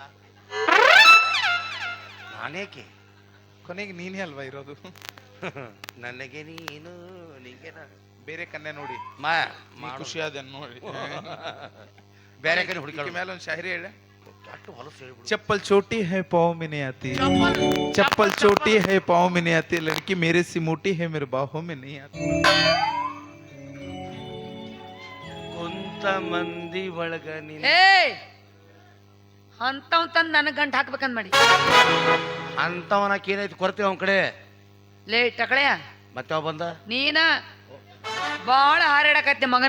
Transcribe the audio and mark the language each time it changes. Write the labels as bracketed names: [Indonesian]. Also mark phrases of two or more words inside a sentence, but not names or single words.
[Kannada] ನಾನೇಕೆ ಕೊನೆಗೆ ನೀನೇ ಅಲ್ವಾ ಇರೋದು ನನಗೆ ನೀನು ನಿಂಗೆ ನಾನು ಬೇರೆ ಕನ್ಯೆ ನೋಡಿ ಮಾ ನೀ ಖುಷಿ ಆದ ನೋಡಿ ಬೇರೆ ಕಡೆ ಈಕಿ ಹುಡುಕಿ ಮೇಲೆ ಒಂದು ಶಾಯರಿ ಹೇಳ ಅಷ್ಟು ಹೊಲಸು ಹೇಳ್ಬಿಡು [Hindi] चप्पल छोटी है पाँव में नहीं आती चप्पल छोटी है पाँव में नहीं आती लड़की मेरे से मोटी है मेरे बाहों में नहीं आती [Kannada] ಕುಂತ ಮಂದಿ ಒಳಗ ನೀನು ಏಯ್ ಅಂತವ್ ತಂದ್ ನನಗ್ ಗಂಟ್ ಹಾಕ್ಬೇಕಂದ್ ಮಾಡಿ ಅಂತವನಕ್ಕೆ ಏನೈತಿ ಕೊಡ್ತೀವಿ ಅವನ ಕಡೆ ಲೇ ಟಕಳೆಯ ಮತ್ತೆ ಅವ ಬಂದ ನೀನ ಬಾಳ ಹಾರಾಡಕತ್ತೆ ಮಗನ